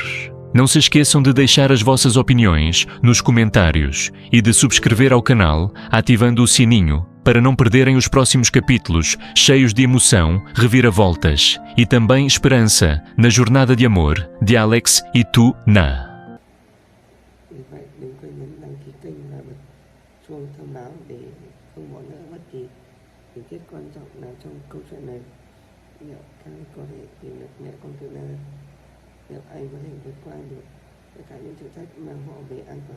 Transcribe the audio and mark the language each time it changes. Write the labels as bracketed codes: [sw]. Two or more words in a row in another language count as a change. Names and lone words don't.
[pt] Não se esqueçam de deixar as vossas opiniões nos comentários e de subscrever ao canal, ativando o sininho, para não perderem os próximos capítulos cheios de emoção, reviravoltas e também esperança na jornada de amor de Alex e Na. [vi] Vì vậy đừng quên nhấn đăng ký kênh và bật chuông thông báo để không bỏ lỡ bất kỳ tình tiết quan trọng nào trong câu chuyện này. Liệu Kai có thể tìm được mẹ con từ Na? Liệu anh có thể vượt qua được tất cả những thử thách mang họ về an toàn?